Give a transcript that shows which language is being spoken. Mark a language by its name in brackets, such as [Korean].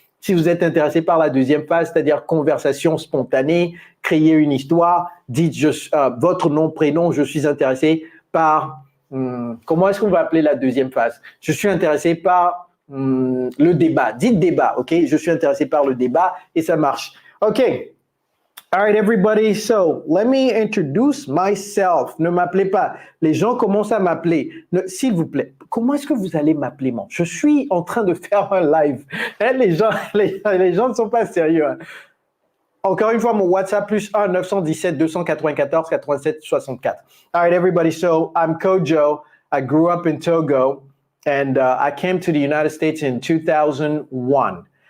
[French] Si vous êtes intéressé par la deuxième phase, c'est-à-dire conversation spontanée, créer une histoire, dites votre nom, prénom, je suis intéressé par… comment est-ce qu'on va appeler la deuxième phase? Je suis intéressé par le débat. Dites débat, OK? Je suis intéressé par le débat et ça marche. [English] OK. All right, everybody. So, let me introduce myself. [French] Ne m'appelez pas. Les gens commencent à m'appeler. S'il vous plaît, comment est-ce que vous allez m'appeler, moi? Je suis en train de faire un live. Hein, les gens ne sont pas sérieux. Hein. Encore une fois, mon WhatsApp +1 917 294 87 64. [English] All right, everybody. So, I'm Kojo. I grew up in Togo and I came to the United States in 2001.